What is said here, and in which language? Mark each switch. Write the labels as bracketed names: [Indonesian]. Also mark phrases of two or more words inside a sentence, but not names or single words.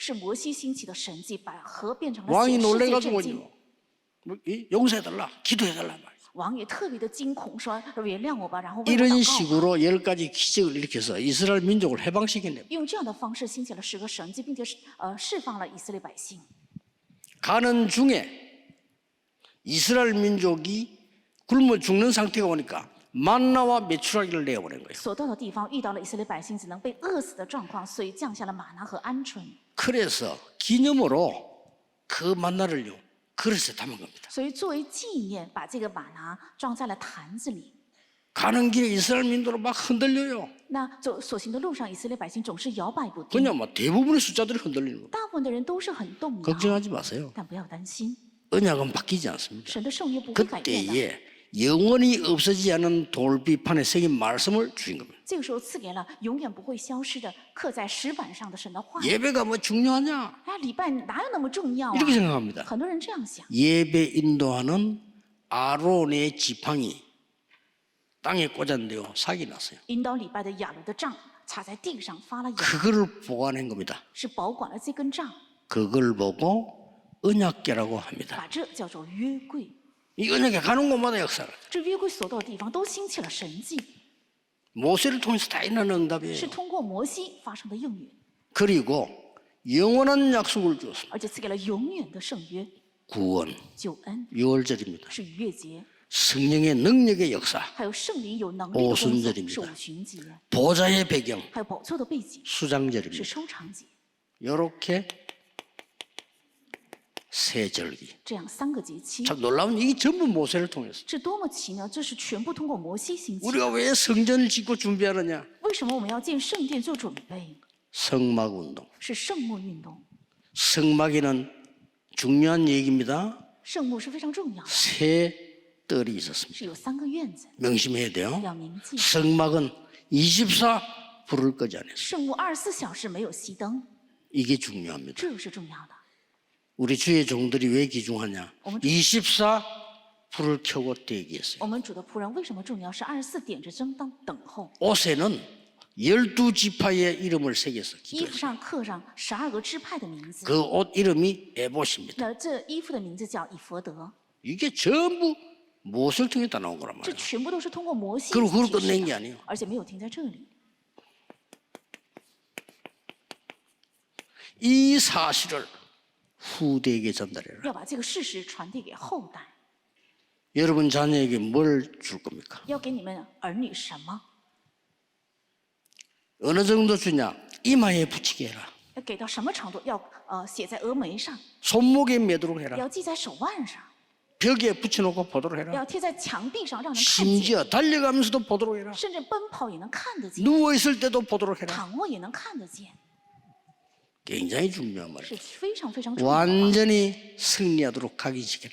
[Chinese] 是摩西兴起的神迹，把河变成了 [Korean] 왕이 [Chinese] 血，世界 [Korean] 놀래가지고 [Chinese] 震惊。 [Korean] 용서해달라, 기도해달라 말이야. [Chinese] 王也特别的惊恐，说原谅我吧，然后为我 [Korean] 이런 [Chinese] 祷告。 [Korean] 식으로 10가지 기적을 일으켜서 이스라엘 민족을 해방시켰네요. [Chinese] 用这样的方式兴起了10个神迹，并且释放了以色列百姓。 [Korean] 가는 중에 이스라엘 민족이 굶어 죽는 상태가 오니까 만나와 메추라기를 내어보낸 거예요. [Chinese] 所到的地方遇到了以色列百姓只能被饿死的状况，所以降下了玛拿和鹌鹑。 [Korean] 그래서 기념으로 그 만나를요 그릇에 담은 겁니다. [Chinese] 所以作为纪念，把这个玛拿装在了坛子里。 [Korean] 가는 길에 이스라엘 민족으로 막 흔들려요. [Chinese] 那走所行的路上，以色列百姓总是摇摆不定， [Korean] 그냥 뭐 대부분의 숫자들이 흔들리는 거예요. [Chinese] 大部分的人都是很动摇。 [Korean] 걱정하지 마세요. [Chinese] 但不要担心， [Korean] 언약은 바뀌지 않습니다. [Chinese] 神的圣约不会改变的。 [Korean] 그때에 영원히 없어지지 않은 돌비판에 새긴 말씀을 주신 겁니다. [Chinese] 这个时候赐给了永远不会消失的刻在石板上的神的话。 [Korean] 예배가 뭐 중요하냐? [Chinese] 哎，礼拜哪有那么重要啊？ [Korean] 이렇게 생각합니다. [Chinese] 很多人这样想。 [Korean] 예배 인도하는 아론의 지팡이 땅에 꽂았는데요. 사기 났어요. [Chinese] 引导礼拜的亚伦的杖插在地上发了芽， [Korean] 그거를 보관한 겁니다. [Chinese] 是保管了这根杖， [Korean] 그걸 보고 언약궤라고 합니다. [Chinese] 把这叫做约柜。 [Korean] 이 언약궤 가는 곳마다 역사를. [Chinese] 这约柜所到的地方都兴起了神迹， [Korean] 모세를 통해서 다 일어나는 [Chinese] 是 [Korean] 응답이에요. [Chinese] 通过摩西发生的应允， [Korean] 그리고 영원한 약속을 주었습니다. [Chinese] 而且赐给了永远的圣约 [Korean] 구원, [Chinese] 救恩， [Korean] 유월절입니다. [Chinese] 是逾越节， [Korean] 성령의 능력의 역사, [Chinese] 还有圣灵有能力的工作 [Korean] 오순절입니다 [Chinese] 是五旬节， [Korean] 보좌의 배경, [Chinese] 还有宝座的背景是 [Korean] 수장절입니다. [Chinese] 收藏节， [Korean] 이렇게 세 절기. [Chinese] 这样3个节期， [Korean] 참 놀라운 이게 전부 모세를 통해서. [Chinese] 这多么奇妙！这是全部通过摩西兴起。 [Korean] 우리가 왜 성전을 짓고 준비하느냐? [Chinese] 为什么我们要建圣殿做准备？ [Korean] 성막 운동. [Chinese] 是圣幕运动， [Korean] 성막에는 중요한 얘기입니다. [Chinese] 圣幕是非常重要的， [Korean] 세 뜰이 있었습니다. [Chinese] 是有3个院子， [Korean] 명심해야 돼요. [Chinese] 要铭记。 [Korean] 성막은 24 불을 끄지 않았어요. [Chinese] 圣幕24小时没有熄灯， [Korean] 이게 중요합니다. [Chinese] 这是重要的。 [Korean] 우리 주의 종들이 왜 귀중하냐? 24 불을 켜고 대기했어요. [Chinese] 我们主的仆人为什么重要？是24点着灯当等候， [Korean] 옷에는 12지파의 이름을 새겨서 [Chinese] 衣服 [Korean] 기도했어요. [Chinese] 上刻上12个支派的名字。 [Korean] 그 옷 이름이 에봇입니다. [Chinese] 那这衣服的名字叫以佛德， [Korean] 이게 전부 모세를 통해 다 나온 거란 [Chinese] 这 [Korean] 말이에요. [Chinese] 全部都是通过摩西 [Korean] 그리고 그걸 [Chinese] 启示 [Korean] 끝낸 게 [Chinese] 的， [Korean] 아니에요. [Chinese] 而且没有停在这里。 [Korean] 이 사실을 후대에게 전달해라. [Chinese] 要把这个事实传递给后代， [Korean] 여러분 자녀에게 뭘 줄 겁니까? [Chinese] 要给你们儿女什么？ [Korean] 어느 정도 주냐? 이마에 붙이게 해라. [Chinese] 要给到什么程度？要写在额眉上， [Korean] 손목에 매도록 해라. [Chinese] 要系在手腕上， [Korean] 벽에 붙여놓고 보도록 해라. [Chinese] 要贴在墙壁上，让人看见， [Korean] 심지어 달려가면서도 보도록 해라. [Chinese] 甚至奔跑也能看得见， [Korean] 누워있을 때도 보도록 해라. [Chinese] 躺卧也能看得见， [Korean] 굉장히 중요한 말이에요. [Chinese] 是非常非常重要的话， [Korean] 완전히 승리하도록 각인시켜라.